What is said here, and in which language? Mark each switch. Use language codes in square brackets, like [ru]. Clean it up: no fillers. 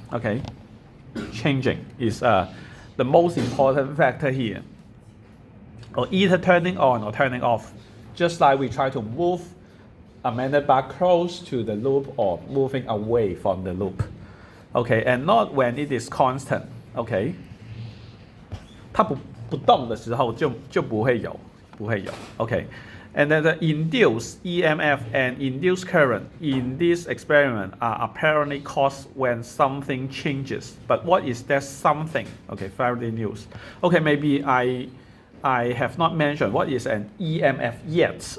[en] Okay, changing is the most important factor here, or either turning on or turning off, just like we try to move a magnet bar close to the loop or moving away from the loop. Okay, and not when it is constant. [zh] Okay, 它不动的时候就不会有。 [en] Okay, and then the induced EMF and induced current in this experiment are apparently caused when something changes. But what is that something? Okay, Faraday news. Okay, maybe I have not mentioned what is an EMF yet.